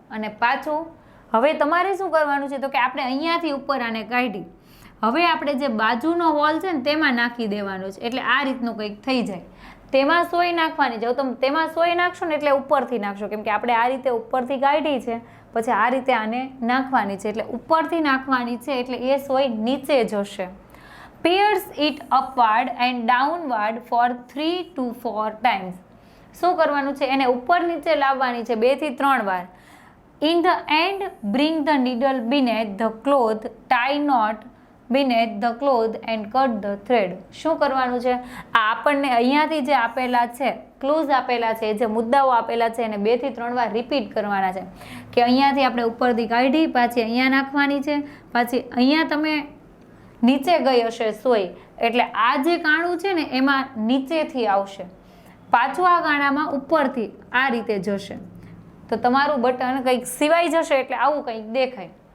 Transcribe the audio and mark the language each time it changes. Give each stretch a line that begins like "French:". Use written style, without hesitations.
Gujarati: અને પાછું હવે તમારે શું કરવાનું છે? તો કે આપણે અહીંયાથી ઉપર આને કાઢી, હવે આપણે જે બાજુનો હોલ છે ને તેમાં નાખી દેવાનો છે, એટલે આ રીતનું કંઈક થઈ જાય. તેમાં સોય નાખવાની. જો તમે તેમાં સોય નાખશો ને એટલે ઉપરથી નાખશો, કેમ કે આપણે આ રીતે ઉપરથી કાઢી છે, પછી આ રીતે આને નાખવાની છે, એટલે ઉપરથી નાખવાની છે, એટલે એ સોય નીચે જશે.
English: pierce it upward and downward for 3 to 4 times.
Gujarati: શું કરવાનું છે? એને ઉપર નીચે લાવવાની છે 2 થી 3 વાર.
English: In the end, bring the needle beneath the cloth, tie knot beneath the cloth and cut the thread.
Gujarati: શું કરવાનું છે? આ આપણને અહીંયાથી જે આપેલા છે, ક્લોઝ આપેલા છે, જે મુદ્દાઓ આપેલા છે એને 2 થી 3 વાર રિપીટ કરવાના છે. કે અહીંયાથી આપણે ઉપરથી કાઢી, પાછી અહીંયા નાખવાની છે, પાછી અહીંયા તમે નીચે ગઈ હશે સોય, એટલે આ જે કાણું છે ને એમાં નીચેથી આવશે, પાછું આ ગાણામાં ઉપરથી આ રીતે જશે, તો તમારું બટન કંઈક સિવાય જશે, એટલે આવું કંઈક દેખાય.